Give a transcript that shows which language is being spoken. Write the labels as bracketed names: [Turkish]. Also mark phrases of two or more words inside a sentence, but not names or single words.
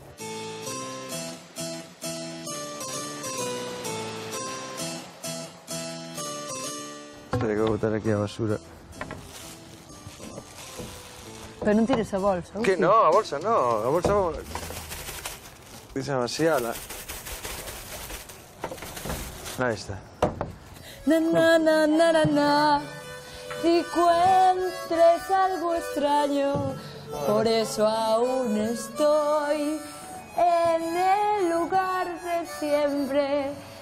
[Galician] Espera que vou botar aquí a basura. Pero non tires a bolsa. Que no, a bolsa no, a bolsa vamos... [Spanish] Dicen vaciala. Ahí está. Na na na na na na. Si encuentres algo extraño, por eso aún estoy en el lugar de siempre.